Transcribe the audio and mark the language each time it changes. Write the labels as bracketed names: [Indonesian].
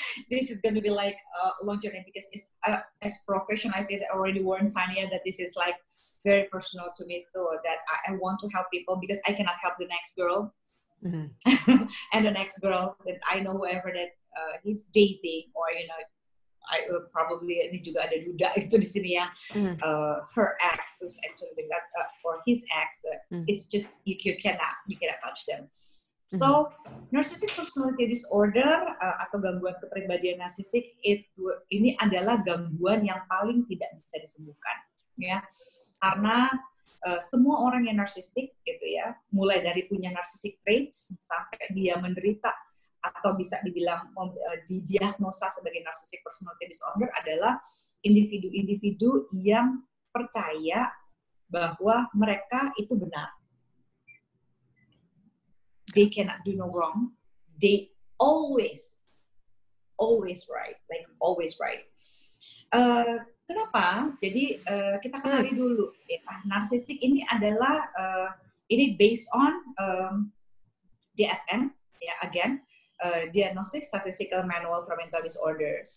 [English] This is going to be like a long journey, because it's as professional as I already warned Tanya that this is like very personal to me, so that I want to help people, because I cannot help the next girl and the next girl that I know, whoever that he's dating, or I probably [Indonesian] ini juga ada duda itu di sini ya. [English] Her ex is actually that or his ex. It's just you cannot touch them. [Indonesian] So narcissistic personality disorder atau gangguan kepribadian narsisik ini adalah gangguan yang paling tidak bisa disembuhkan, ya, karena semua orang yang narsistik gitu ya, mulai dari punya narcissistic traits sampai dia menderita atau bisa dibilang didiagnosa sebagai narcissistic personality disorder adalah individu-individu yang percaya bahwa mereka itu benar. [English] They cannot do no wrong. They always right, like always right. [Indonesian] Kenapa? Jadi kita kenali dulu. Ya, narsistik ini adalah ini based on DSM, ya, again, Diagnostic Statistical Manual for Mental Disorders.